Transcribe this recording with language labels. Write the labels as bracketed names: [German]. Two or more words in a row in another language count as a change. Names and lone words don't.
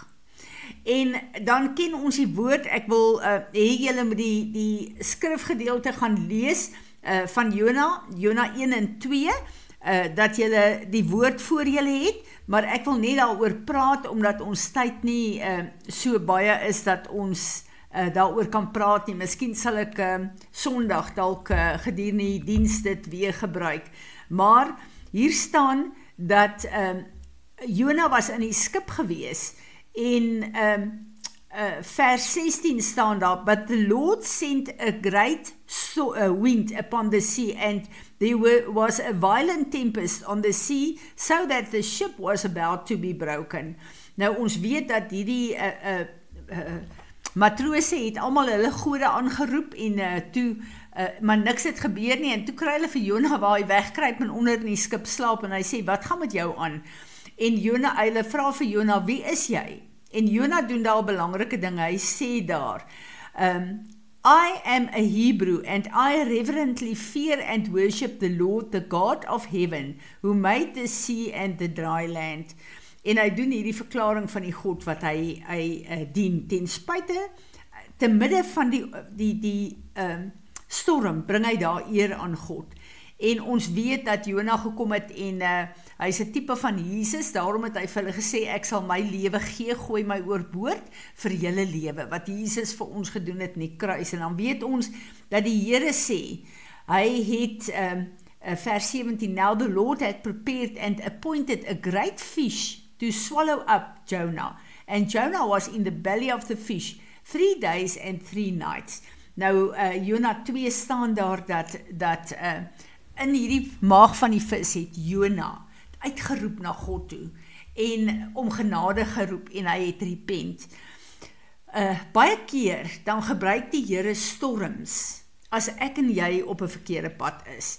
[Afrikaans] En dan ken ons die woord, ek wil hê julle moet die skrifgedeelte gaan lees, van Jona 1 en 2, dat julle die woord voor julle het, maar ek wil net daaroor praat, omdat ons tyd nie so baie is, dat ons daaroor kan praat nie. Miskien sal ek Sondag dalk gedurende die diens dit weer gebruik. Maar hier staan dat Jona was in die skip gewees, en vers 16 staan daar, [English] but the Lord sent a great wind upon the sea, and there was a violent tempest on the sea, so that the ship was about to be broken. [Afrikaans] Nou, ons weet dat hierdie matrose het almal hulle gode aangeroep, en toe maar niks het gebeur nie, en toe kry hulle vir Jona waar hy wegkruip en onder in die skip slaap, en hy sê, wat gaan met jou aan? En hulle vra vir Jona, wie is jy? En Jona doen daar 'n belangrike ding, hy sê daar, [English] I am a Hebrew, and I reverently fear and worship the Lord, the God of heaven, who made the sea and the dry land. [Afrikaans] En hy doen hierdie verklaring van die God wat hy dien, ten spyte, te midde van die storm, bring hy daar eer aan God. En ons weet dat Jona gekom het en hy is 'n tipe van Jesus, daarom het hy vir hulle gesê, ek sal my lewe gee, gooi my oorboord vir julle lewe, wat Jesus vir ons gedoen het in die kruis. En dan weet ons dat die Here sê, hy het, vers 17, [English] now the Lord had prepared and appointed a great fish to swallow up Jonah. And Jonah was in the belly of the fish 3 days and 3 nights. [Afrikaans] Nou, Jona 2 staan daar dat in hierdie maag van die vis het Jona uitgeroep na God toe en om genade geroep en hy het repent. Baie keer dan gebruik die Here storms as ek en jy op 'n verkeerde pad is.